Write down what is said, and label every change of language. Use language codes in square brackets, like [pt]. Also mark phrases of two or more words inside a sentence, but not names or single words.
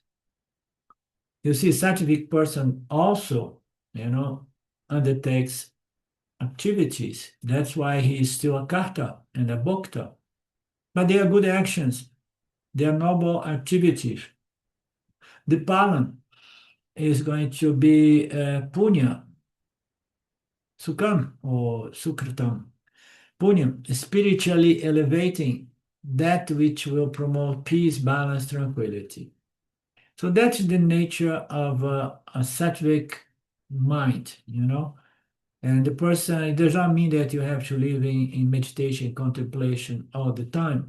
[en] You see, scientific person also, undertakes activities. That's why he is still a karta and a bhokta. But they are good actions. They are noble activities. The palan is going to be punya, sukham or sukritam. Punya, spiritually elevating that which will promote peace, balance, tranquility. So that's the nature of a sattvic mind, And the person, it does not mean that you have to live in meditation, contemplation all the time.